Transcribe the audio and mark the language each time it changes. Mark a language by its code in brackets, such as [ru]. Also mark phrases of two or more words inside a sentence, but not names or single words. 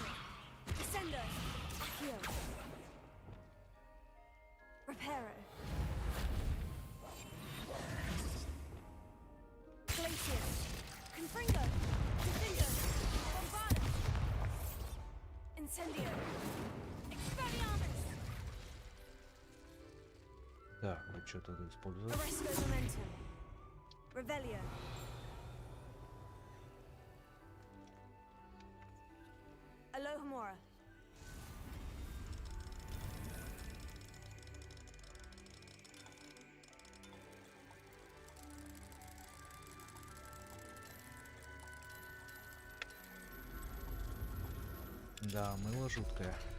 [ru] Descendo. Accio. Reparo. Glacius. Confringo. Confringo. Bombada. Incendio. Expelliarmus. Так, вот что тут использовать? Arresto Momentum. Revelio. Alohomora. Да, мыло жуткое.